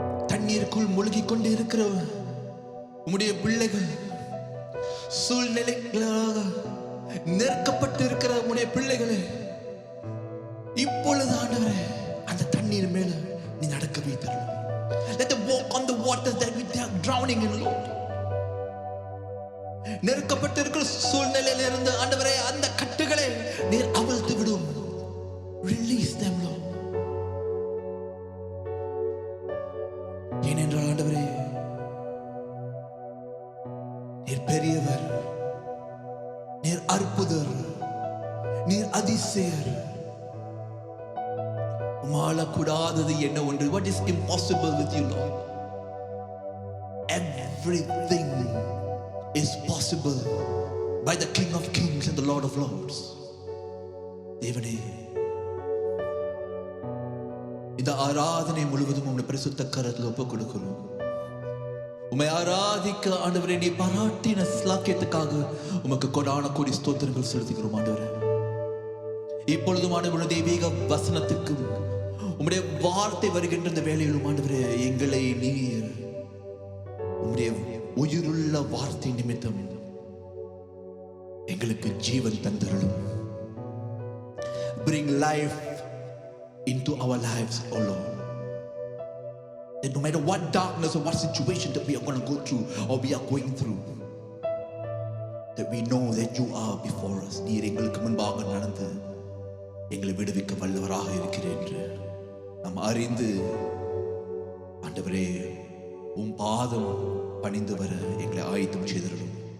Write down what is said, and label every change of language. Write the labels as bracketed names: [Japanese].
[Tamil] தண்ணீருக்குள் மூழ்கிக் கொண்டு இருக்கிற உம்முடைய பிள்ளைகள், சூழ்நிலைகளாக நெருக்கப்பட்டு இருக்கிற உம்முடைய பிள்ளைகளே, இப்பொழுது ஆண்டவரே அந்த தண்ணீர் மேல நீ நடக்க வைத்தரலாம். [English] Let them walk on the waters that we are drowning in, Lord. [Tamil] நெருக்கப்பட்டு இருக்கிற சூழ்நிலையில இருந்து ஆண்டவரே அந்த கட்டுகளை நீர் அவிழ்த்து விடும். [English] Release them, Lord. [Tamil] ஏனென்றால் ஆண்டவரே நீர் பெரியவர், நீர் அற்புதர், நீர் அதிசயர். உம்மால கூடாதது என்ன ஒன்று? [English] What is impossible with you, Lord? Everything is possible by the King of Kings and the Lord of Lords. [Tamil] தேவனே, இந்த ஆராதனை முழுவதும் உம்முடைய பரிசுத்த கரத்தில் ஒப்புக் கொடுக்கிறோம். உம்மை ஆராதிக்க ஆண்டவரே நீ பாராட்டின ஸ்லாக்கியத்துக்காக உமக்கு கொடான கோடி ஸ்தோத்திரங்கள் செலுத்துகிறோம் ஆண்டவரே. இப்பொழுதும் ஆண்டவருடைய தெய்வீக வசனத்துக்கும் உம்முடைய வார்த்தை வருகின்ற இந்த வேளையிலும் ஆண்டவரே எங்களை நீர் உம்முடைய உயிருள்ள வார்த்தை நிமித்தம் எங்களுக்கு ஜீவன் தந்தருளும். [English] Bring life into our lives, O Lord. That no matter what darkness or what situation that we are going to go through or we are going through, that we know that you are before us. [Tamil] நீர் எங்களுக்கு முன்பாக நடந்து எங்களை விடுவிக்க வல்லவராக இருக்கிறேன் என்று நாம் அறிந்து ஆண்டவரே உம் பாதம் பணிந்து வர எங்களை ஆயத்தம் செய்திருக்கிறோம்.